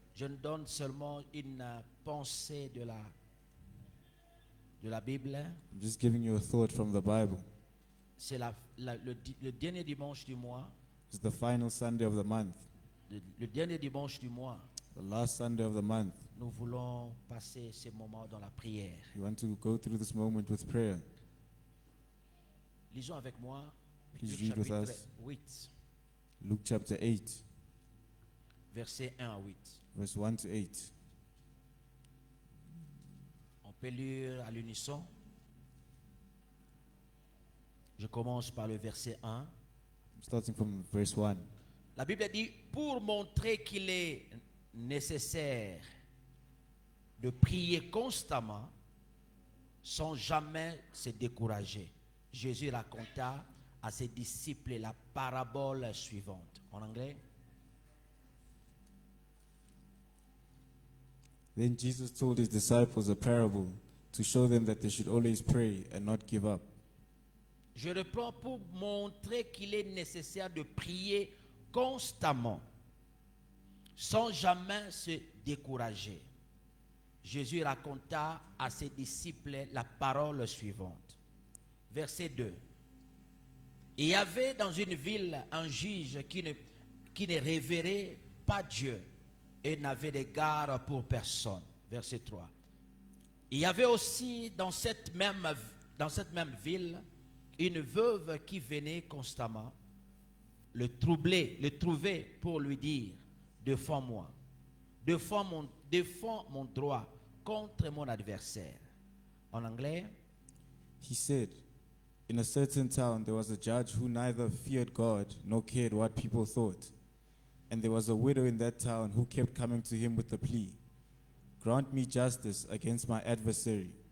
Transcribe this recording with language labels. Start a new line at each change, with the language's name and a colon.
French: Je ne donne seulement une pensée de la Bible.
English: I'm just giving you a thought from the Bible.
French: C'est le dernier dimanche du mois.
English: It's the final Sunday of the month.
French: Le dernier dimanche du mois.
English: The last Sunday of the month.
French: Nous voulons passer ces moments dans la prière.
English: We want to go through this moment with prayer.
French: Lisons avec moi.
English: Please
French: Luc
English: read with
French: chapitre
English: us.
French: 8,
English: Luke chapter 8,
French: verset 1 à 8.
English: verse 1 to 8.
French: On peut lire à l'unisson. Je commence par le verset 1.
English: Starting from verse 1.
French: La Bible dit, pour montrer qu'il est nécessaire de prier constamment sans jamais se décourager, Jésus raconta à ses disciples la parabole suivante. En anglais?
English: Then Jesus told his disciples a parable to show them that they should always pray and not give up.
French: Je reprends pour montrer qu'il est nécessaire de prier constamment, sans jamais se décourager. Jésus raconta à ses disciples la parole suivante. Verset 2. Il y avait dans une ville un juge qui ne révérait pas Dieu et n'avait d'égard pour personne. Verset 3. Il y avait aussi dans cette même ville une veuve qui venait constamment le trouver pour lui dire, défends-moi, défends mon droit contre mon adversaire. En anglais?
English: He said, in a certain town there was a judge who neither feared God nor cared what people thought. And there was a widow in that town who kept coming to him with the plea, grant me justice against my adversary.